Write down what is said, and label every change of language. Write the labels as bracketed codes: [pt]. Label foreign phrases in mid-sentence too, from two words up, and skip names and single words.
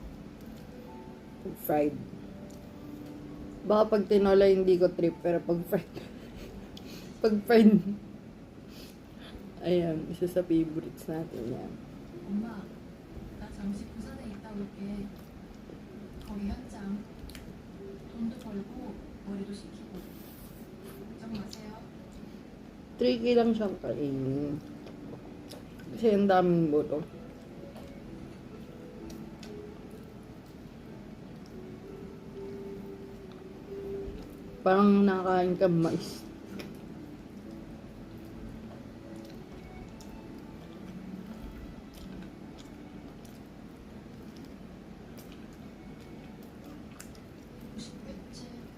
[tl] Fried. Baka pag tinola hindi ko trip, pero pag fried pag fried ayan, isa sa favorites natin yan. [ko] 엄마, 나 잠시 부산에 있다 올게. 거기 현장. 돈도 벌고 머리도 식히고. 걱정 마세요. [tl] Tricky lang siyang kainin. Kasi ang daming buto. Parang nakakain ka mais. [ko] 싶겠지.